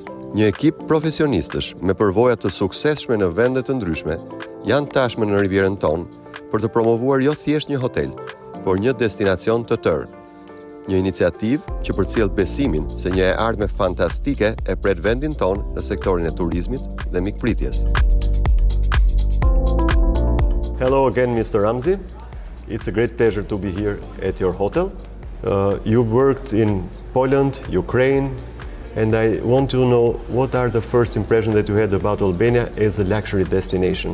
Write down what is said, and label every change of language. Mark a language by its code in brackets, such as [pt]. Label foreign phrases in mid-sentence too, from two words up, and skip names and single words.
[sq] Një ekip profesionistësh me përvoja të suksesshme në vende të ndryshme janë tashmë në rivjerën tonë për të promovuar jo thjesht një hotel, por një destinacion të tërë. Një iniciativë që përcjell besimin se një e ardhme fantastike e pret vendin tonë në sektorin e turizmit dhe mikpritjes. [en] Hello again, Mr. Ramzi. It's a great pleasure to be here at your hotel. You've worked in Poland, Ukraine, and I want to know what are the first impressions that you had about Albania as a luxury destination.